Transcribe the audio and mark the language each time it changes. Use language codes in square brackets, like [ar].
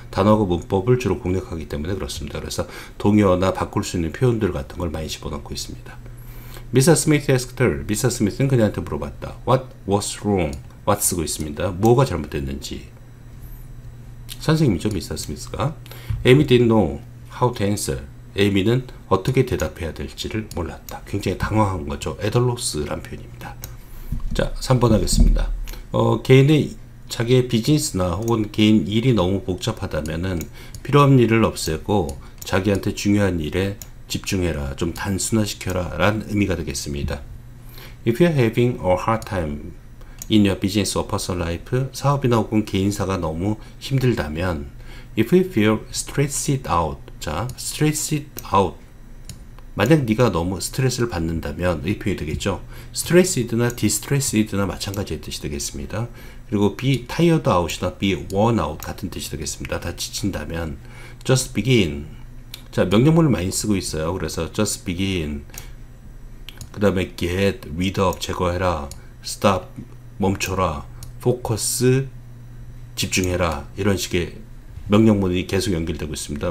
[ko] 단어하고 문법을 주로 공략하기 때문에 그렇습니다. 그래서 동의어나 바꿀 수 있는 표현들 같은 걸 많이 집어넣고 있습니다. 미스 스미스 [en] asked her, [ko] 미스 스미스는 그녀한테 물어봤다. [en] What was wrong? [ko] what 쓰고 있습니다. 뭐가 잘못됐는지. 선생님이죠, 미스 스미스가. [en] Amy didn't know how to answer. [ko] 에이미는 어떻게 대답해야 될지를 몰랐다. 굉장히 당황한 거죠. at a loss란 표현입니다. 자, 3번 하겠습니다. 개인의 자기의 비즈니스나 혹은 개인 일이 너무 복잡하다면은 필요한 일을 없애고 자기한테 중요한 일에 집중해라, 좀 단순화시켜라 라는 의미가 되겠습니다. [en] If you're having a hard time in your business or personal life, [ko] 사업이나 혹은 개인사가 너무 힘들다면, [en] if you feel stressed out, 자, stressed out, [ko] 만약 네가 너무 스트레스를 받는다면 이 표현이 되겠죠. stressed나 distressed나 마찬가지의 뜻이 되겠습니다. 그리고 be tired out이나 be worn out 같은 뜻이 되겠습니다. 다 지친다면 [en] just begin. [ko] 자, 명령문을 많이 쓰고 있어요. 그래서 just begin, 그 다음에 get rid of 제거해라, stop 멈춰라, focus 집중해라, 이런 식의 명령문이 계속 연결되고 있습니다.